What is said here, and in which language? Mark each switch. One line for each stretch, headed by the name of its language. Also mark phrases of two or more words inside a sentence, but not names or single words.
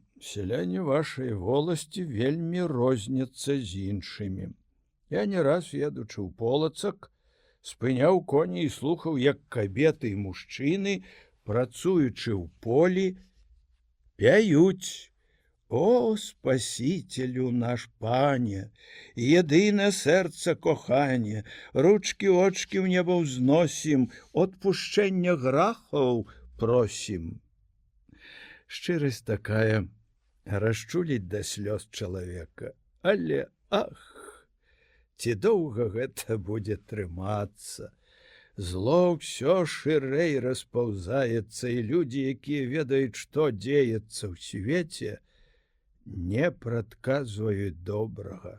Belarusian: Сяляне вашай воласці вельмі розняцца з іншымі. Я не раз, едучы ў Полацак, спыняў коні і слухаў, як кабеты і мужчыны, працуючы ў полі, пяюць:
Ukrainian: «О, спасителю наш пане, єдине серце кохання, ручки-очки в небо взносім, отпущення грахов просім».
Belarusian: Шчырасць такая расчуліць да слёз чалавека, але ах, ці доўга гэта будзе трымацца. Зло ўсё шырэй распаўзаецца, і людзі, якія ведаюць, што дзеецца ў свеце, не прадказваюць добрага.